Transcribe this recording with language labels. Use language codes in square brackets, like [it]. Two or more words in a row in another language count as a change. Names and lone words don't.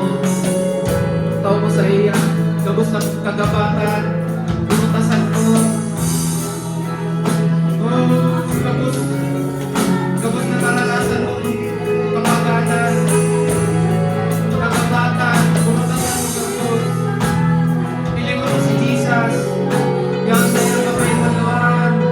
[bik] Tao mo sa iya, gabos na kagabatan, pinutasan mo. Oh, gabos na karanasan mo, kabagatan, kagabatan, pinutasan mo gabos. [tl] Piling mo si Jesus, yan sa iyong kapayapaan.